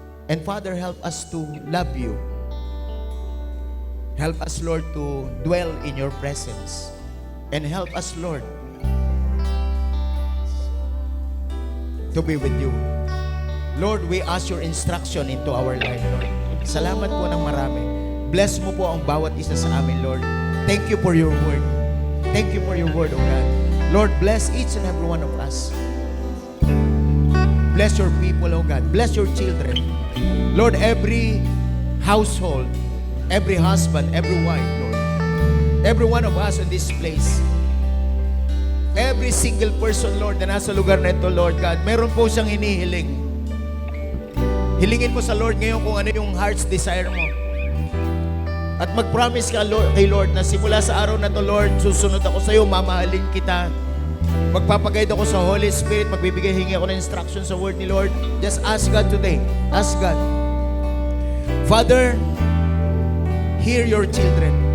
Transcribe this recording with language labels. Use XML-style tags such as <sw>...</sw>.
<en>And Father, help us to love you. Help us, Lord, to dwell in your presence. And help us, Lord, to be with you. Lord, we ask your instruction into our life, Lord.</en> <tl>Salamat po ng marami. Bless mo po ang bawat isa sa amin, Lord.</tl> <en>Thank you for your word. Thank you for your word, O God. Lord, bless each and every one of us. Bless your people, O God. Bless your children. Lord, every household, every husband, every wife, Lord. Every one of us in this place. Every single person,</en> <tl>Lord, na nasa lugar na ito, Lord God, meron po siyang hinihiling. Hilingin mo sa Lord ngayon kung ano yung heart's desire mo. At mag-promise ka, Lord, kay Lord, na simula sa araw na to, Lord, susunod ako sa iyo, mamahalin kita. Magpapaguide ako sa Holy Spirit, magbibigay, hingi ako ng instruction sa word ni Lord.</tl> <en>Just ask God today. Ask God. Father, hear your children.</en>